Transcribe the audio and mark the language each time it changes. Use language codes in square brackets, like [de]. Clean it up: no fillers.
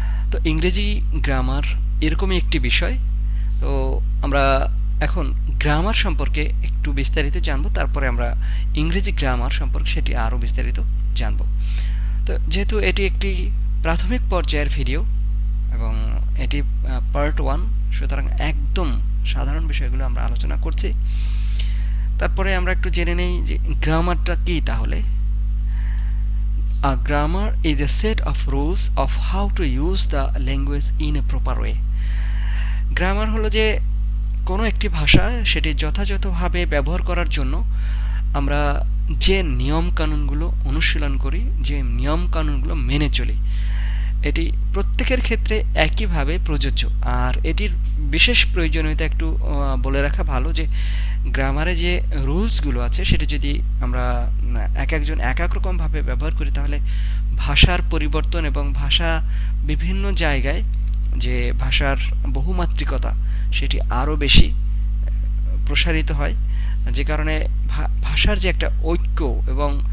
[bn] তো ইংরেজি গ্রামার এরকমই একটি বিষয়। তো আমরা এখন গ্রামার সম্পর্কে একটু বিস্তারিত জানবো, তারপরে আমরা ইংরেজি গ্রামার সম্পর্কে সেটি আরও বিস্তারিত জানবো। তো যেহেতু এটি একটি প্রাথমিক পর্যায়ের ভিডিও এবং এটি পার্ট 1, সুতরাং একদম সাধারণ বিষয়গুলো আমরা আলোচনা করছি। তারপরে আমরা একটু জেনে নেই যে গ্রামারটা কি। তাহলে [en] A grammar is a set of rules of how to use the language in a proper way. [bn] Grammar হলো যে কোনো একটি ভাষা সেটি যথাযথভাবে ব্যবহার করার জন্য আমরা যে নিয়মকানুনগুলো অনুশীলন করি, যে নিয়মকানুনগুলো মেনে চলি, এটি প্রত্যেকের ক্ষেত্রে একইভাবে প্রযোজ্য। আর এটির বিশেষ প্রয়োজনীয়তা একটু বলে রাখা ভালো যে গ্রামারে যে রুলসগুলো আছে সেটি যদি আমরা একজন এক এক রকমভাবে ব্যবহার করি তাহলে ভাষার পরিবর্তন এবং ভাষা বিভিন্ন জায়গায় যে ভাষার বহুমাত্রিকতা সেটি আরও বেশি প্রসারিত হয়, যে কারণে ভাষার যে একটা ঐক্য এবং